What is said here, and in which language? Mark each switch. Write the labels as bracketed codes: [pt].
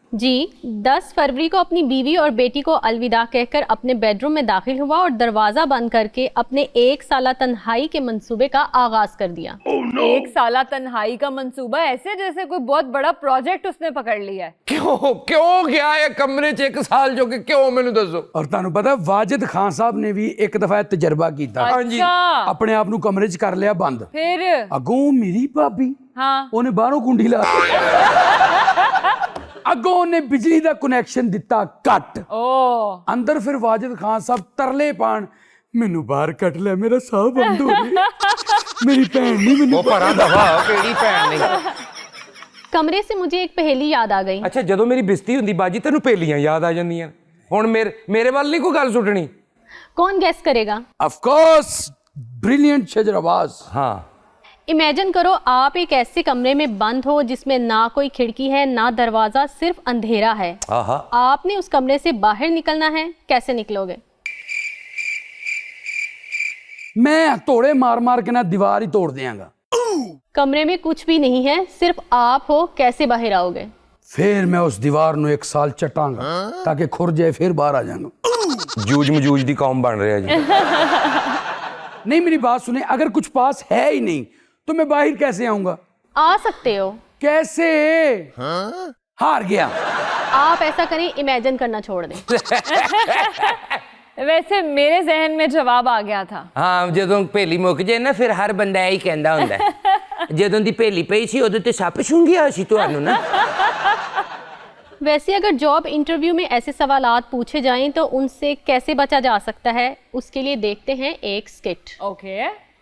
[hi] जी 10 फरवरी को अपनी बीवी और बेटी को अलविदा कहकर अपने बेडरूम में दाखिल हुआ और दरवाज़ा बंद करके अपने 1 साला तन्हाई के मंसूबे का आगाज कर दिया। 1 साला तन्हाई का मंसूबा, ऐसे जैसे कोई बहुत बड़ा प्रोजेक्ट उसने पकड़ लिया है। [pa] क्यों गया है कमरे च 1 साल जो कि क्यों मैनू दसो। [hi] और [pa] ਤੁਹਾਨੂੰ ਪਤਾ [hi] वाजिद खान साहब ने भी एक दफा तजर्बा किया, अच्छा [pa] अपने आप ਨੂੰ ਕਮਰੇ 'ਚ ਕਰ ਲਿਆ ਬੰਦ। [hi] फिर [pa] ਅੱਗੋਂ ਮੇਰੀ ਭਾਬੀ हाँ ਉਹਨੇ ਬਾਹਰੋਂ ਕੁੰਡੀ ਲਾ ਅੱਗੋਂ ਉਹਨੇ ਬਿਜਲੀ ਦਾ ਕਨੈਕਸ਼ਨ ਦਿੱਤਾ ਕੱਟ। ਅੰਦਰ ਫਿਰ ਵਾਜਿਦ ਖਾਨ ਸਾਹਿਬ ਤਰਲੇ ਪਾਣ, ਮੈਨੂੰ ਬਾਹਰ ਕੱਢ ਲੈ, ਮੇਰਾ ਸਾਹ ਬੰਦ ਹੋ ਗਿਆ, ਮੇਰੀ ਭੈਣ ਨਹੀਂ ਮੈਨੂੰ। ਉਹ ਪਰਾਂ ਦਫਾ ਹੋ, ਕਿਹੜੀ ਭੈਣ ਨਹੀਂ। [hi] कमरे से मुझे एक पहेली याद आ गई। [pa] ਅੱਛਾ, ਜਦੋਂ ਮੇਰੀ ਬਿਸਤੀ ਹੁੰਦੀ ਬਾਜੀ ਤੈਨੂੰ ਪੇਲੀਆਂ ਯਾਦ ਆ ਜਾਂਦੀਆਂ। ਹੁਣ ਮੇਰੇ ਵੱਲ ਨਹੀਂ ਕੋਈ ਗੱਲ ਸੁੱਟਣੀ। [hi] कौन गैस करेगा? Of course brilliant शजरवाज। हाँ, इमेजिन करो आप एक ऐसे कमरे में बंद हो जिसमें ना कोई खिड़की है ना दरवाजा, सिर्फ अंधेरा है। आहा। आपने उस कमरे से बाहर निकलना है, कैसे निकलोगे? मैं तोड़े मार मार के ना दीवार ही तोड़ देंगा। कमरे में कुछ भी नहीं है, सिर्फ आप हो, कैसे बाहर आओगे? फिर मैं उस दीवार ਨੂੰ 1 साल चटांगा ताकि खुर जाए, फिर बाहर आ जाऊंगा। [pa] जूझ मजूझ दी कौम बन रहा जी। [hi] नहीं, मेरी बात सुने, अगर कुछ पास है ही नहीं तो मैं बाहर कैसे आऊंगा? आ सकते हो। कैसे? हार गया। आप ऐसा करें, इमेजिन करना छोड़ दें। वैसे मेरे जहन में जवाब आ गया था। [pa] हाँ, ਜਦੋਂ ਭੇਲੀ ਮੁੱਕ ਜੇ ਨਾ ਫਿਰ ਹਰ ਬੰਦਾ ਇਹੀ ਕਹਿੰਦਾ ਹੁੰਦਾ ਜਦੋਂ ਦੀ ਭੇਲੀ ਪਈ ਸੀ ਉਦੋਂ ਤੇ ਸੱਪ ਛੁੰਗਿਆ ਸੀ ਤੁਹਾਨੂੰ ਨਾ। [hi] वैसे अगर जॉब इंटरव्यू में ऐसे सवालात पूछे जाएं तो उनसे कैसे बचा जा सकता है, उसके लिए देखते हैं एक स्किट। ओके।